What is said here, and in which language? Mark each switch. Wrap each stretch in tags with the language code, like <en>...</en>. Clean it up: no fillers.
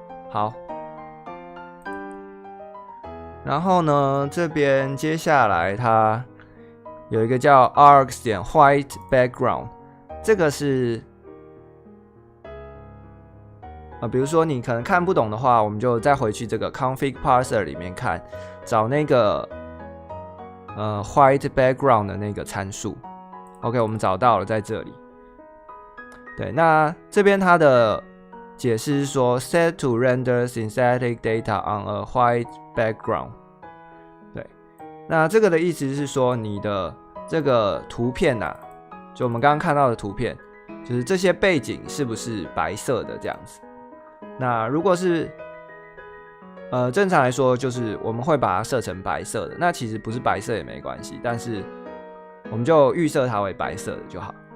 <zh>好，然后呢，这边接下来它有一个叫 args.white background， 这个是比如说你可能看不懂的话，我们就再回去这个 config parser 里面看，找那个white background 的那个参数。 OK， 我们找到了，在这里。对，那这边它的解释是说</zh> <en>set to render synthetic data on a white background。</en> <zh>对，那这个的意思是说你的这个图片啊，就我们刚刚看到的图片，就是这些背景是不是白色的这样子。那如果是正常来说，就是我们会把它设成白色的。那其实不是白色也没关系，但是我们就预设它为白色的就好。</zh>